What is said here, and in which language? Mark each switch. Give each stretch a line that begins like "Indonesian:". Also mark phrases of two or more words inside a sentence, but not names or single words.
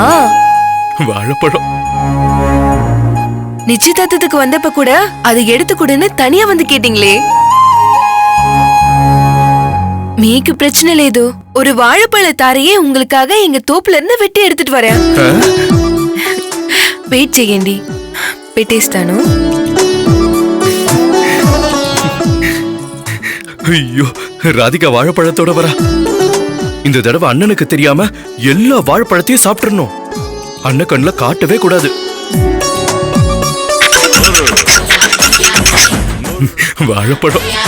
Tamil: வாழைப்பழம். நிச்சயதார்த்தத்துக்கு வந்தப்ப கூட அதை எடுத்து கொடுன்னு தனியா வந்து கேட்டீங்களே.
Telugu: మీకు பிரச்சனை లేదు.
Tamil: ஒரு வாழைப்பழ தாரையே உங்களுக்காக எங்க தோப்புல இருந்து வெட்டி எடுத்துட்டு வரேன்.
Telugu: వెయిట్ చేయండి, పెట్టేస్తాను.
Tamil: ஐயோ, ராதிகா வாழைப்பழத்தோட வரா. இந்த தடவை அண்ணனுக்கு தெரியாம எல்லா வாழைப்பழத்தையும் சாப்பிட்டுறணும். அண்ணன் கண்ணுல காட்டவே கூடாது. வாழைப்பழம்.